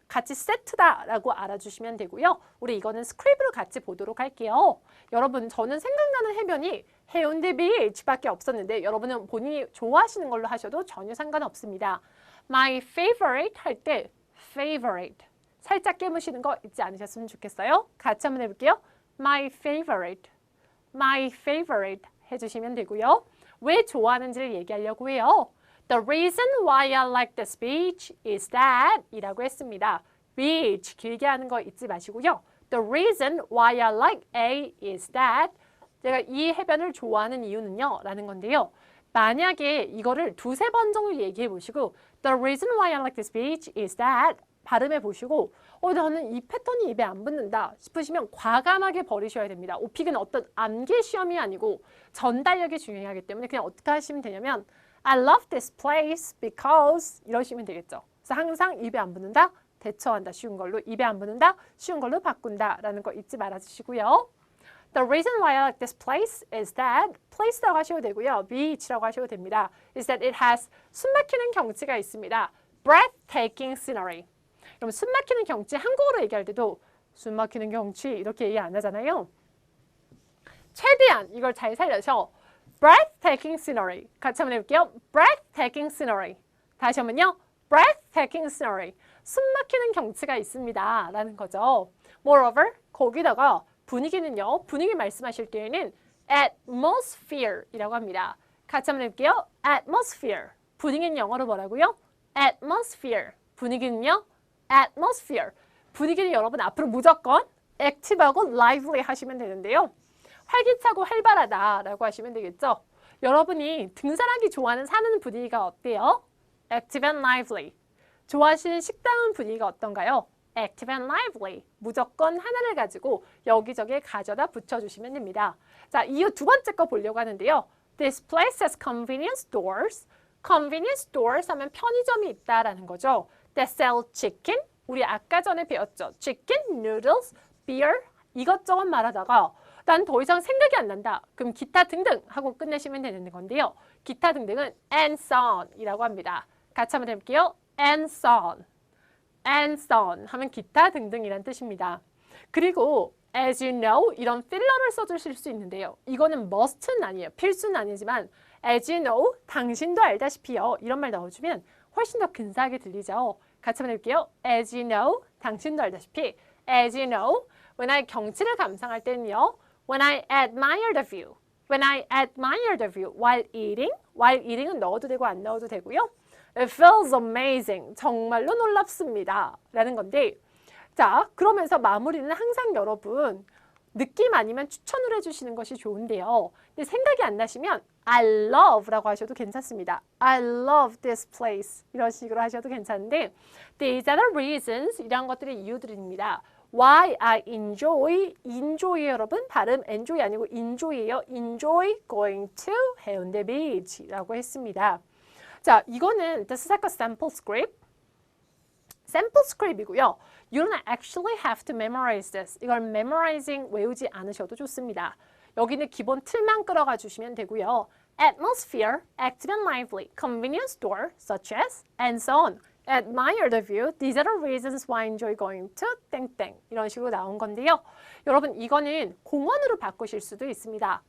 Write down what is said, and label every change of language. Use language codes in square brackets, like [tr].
[ko] 같이 세트다라고 알아주시면 되고요. 우리 이거는 스크립으로 같이 보도록 할게요. 여러분, 저는 생각나는 해변이 해운대 비치밖에 없었는데 여러분은 본인이 좋아하시는 걸로 하셔도 전혀 상관없습니다. [en] My favorite [ko] 할 때 favorite 살짝 깨무시는 거 잊지 않으셨으면 좋겠어요. 같이 한번 해볼게요. [en] My favorite, my favorite [ko] 해주시면 되고요. 왜 좋아하는지를 얘기하려고 해요. [en] The reason why I like this beach is that [ko] 이라고 했습니다. beach 길게 하는 거 잊지 마시고요. [en] The reason why I like A is that [ko] 제가 이 해변을 좋아하는 이유는요 라는 건데요. 만약에 이거를 두세 번 정도 얘기해 보시고 [en] The reason why I like this beach is that [ko] 발음해 보시고 나는 이 패턴이 입에 안 붙는다 싶으시면 과감하게 버리셔야 됩니다. 오픽은 어떤 암기 시험이 아니고 전달력이 중요하기 때문에 그냥 어떻게 하시면 되냐면 [en] I love this place because [ko] 이러시면 되겠죠. 그래서 항상 입에 안 붙는다, 대처한다, 쉬운 걸로 입에 안 붙는다, 쉬운 걸로 바꾼다 라는 거 잊지 말아주시고요. [en] The reason why I like this place is that place라고 [ko] 하셔도 되고요. beach라고 하셔도 됩니다. [en] is that it has [ko] 숨막히는 경치가 있습니다. [en] breathtaking scenery. [ko] 그럼 숨막히는 경치 한국어로 얘기할 때도 숨막히는 경치 이렇게 얘기 안 하잖아요. 최대한 이걸 잘 살려서 breathtaking scenery 같이 한번 해볼게요. breathtaking scenery 다시 한번요. breathtaking scenery 숨막히는 경치가 있습니다 라는 거죠. Moreover 거기다가 분위기는요. 분위기 말씀하실 때에는 atmosphere 이라고 합니다. 같이 한번 해볼게요. atmosphere 분위기는 영어로 뭐라고요? atmosphere 분위기는요. atmosphere 분위기는 여러분 앞으로 무조건 active하고 lively 하시면 되는데요. 활기차고 활발하다라고 하시면 되겠죠. 여러분이 등산하기 좋아하는 사는 분위기가 어때요? [en] active and lively. [ko] 좋아하시는 식당은 분위기가 어떤가요? [en] active and lively. [ko] 무조건 하나를 가지고 여기저기에 가져다 붙여주시면 됩니다. 자, 이후 두 번째 거 보려고 하는데요. [en] This place has convenience stores. [ko] convenience stores 하면 편의점이 있다라는 거죠. [en] That sell chicken. [ko] 우리 아까 전에 배웠죠. [en] chicken, noodles, beer. [ko] 이것저것 말하다가 난 더 이상 생각이 안 난다. 그럼 기타 등등 하고 끝내시면 되는 건데요. 기타 등등은 and so on 이라고 합니다. 같이 한번 해볼게요. [en] and so on. [ko] and so on 하면 기타 등등이란 뜻입니다. 그리고 [en] as you know [ko] 이런 필러를 써주실 수 있는데요. 이거는 must는 아니에요. 필수는 아니지만 [en] as you know [ko] 당신도 알다시피요. 이런 말 넣어주면 훨씬 더 근사하게 들리죠. 같이 한번 해볼게요. [en] as you know 당신도 알다시피 as you know when I [ko] 경치를 감상할 때는요. [en] when I admire the view when I admire the view while eating은 [ko] 넣어도 되고 안 넣어도 되고요. [en] It feels amazing. [ko] 정말로 놀랍습니다. 라는 건데 자 그러면서 마무리는 항상 여러분 느낌 아니면 추천을 해주시는 것이 좋은데요. 근데 생각이 안 나시면 I love라고 하셔도 괜찮습니다. [en] I love this place. [ko] 이런 식으로 하셔도 괜찮은데 [en] These are the reasons. [ko] 이런 것들이 이유들입니다. [en] Why I enjoy [ko] 여러분 발음 enjoy 아니고 enjoy예요. [en] enjoy going to 해운대 beach라고 했습니다. [ko] 자, 이거는 [en] this is like a sample script. sample script이고요. You don't actually have to memorize this. [ko] 이걸 memorizing 외우지 않으셔도 좋습니다. 여기는 기본 틀만 끌어가 주시면 되고요. [en] Atmosphere, active and lively, convenience store, such as, and so on. Admire the view. These are the reasons why I enjoy going to 땡땡. [ko] 이런 식으로 나온 건데요. 여러분 이거는 공원으로 바꾸실 수도 있습니다.